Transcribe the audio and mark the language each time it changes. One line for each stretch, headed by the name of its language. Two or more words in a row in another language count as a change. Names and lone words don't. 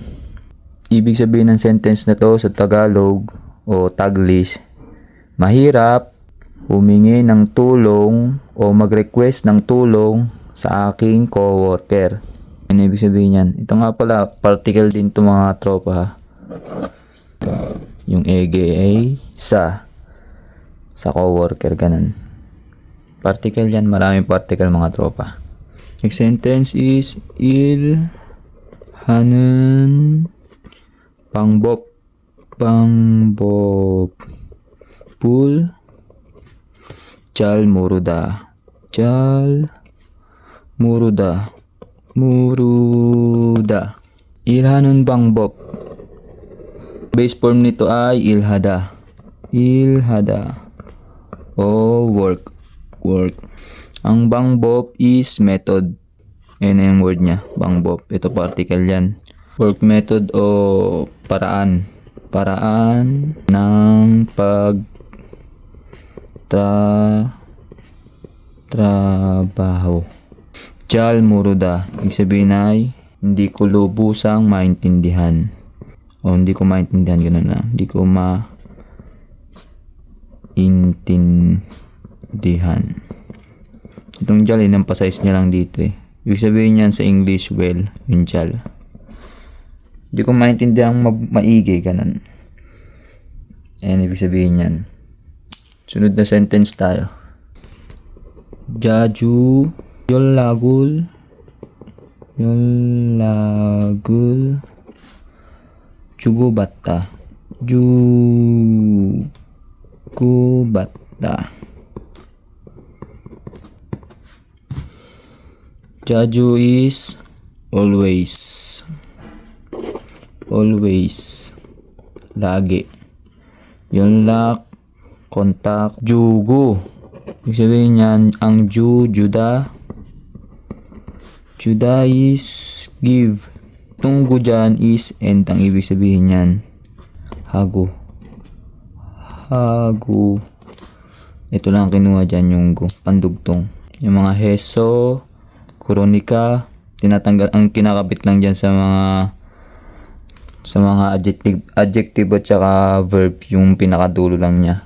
Filipino: Ibig sabihin ng sentence na to sa Tagalog o Taglish, mahirap humingi ng tulong o mag-request ng tulong sa aking coworker. Ano ibig sabihin yan? Ito nga pala, particle din to mga tropa. Yung ege ay sa coworker, ganun. Particle yan, maraming particle mga tropa.
English: Next sentence is
Korean: 일하는 방법을 잘 모르다. 일하는 방법.
Filipino: Base form nito ay ilhada o work. Ang bangbop
English: is method.
Filipino: Ayan yung word niya, bangbop. Ito particle yan.
English: Work method
Filipino: o paraan ng trabaho.
Korean: 잘 모르다,
Filipino: ibig sabihin ay hindi ko lubusang maintindihan. O hindi ko maintindihan, gano'n na. Hindi ko maintindihan. Itong jal, in-emphasize niya lang dito eh. Ibig sabihin niyan sa English, well, yung jal. Hindi ko maintindihan maigi, ganun. Ayan, ibig sabihin yan. Sunod na sentence tayo.
Korean: Jaju 연락을 주고받다.
English: Jaju is always.
Filipino: Lagi.
Korean: Yonlak, kontak, jugo.
Filipino: Ibig sabihin yan, ang juda
English: is give.
Filipino: Itong gu dyan
English: is end.
Filipino: Ang ibig sabihin yan, hago. Hago. Ito lang kinuha dyan yung gu, pandugtong. Yung mga heso, koronika, tinatanggal, ang kinakabit lang dyan sa mga adjective at saka verb, yung pinakadulo lang niya.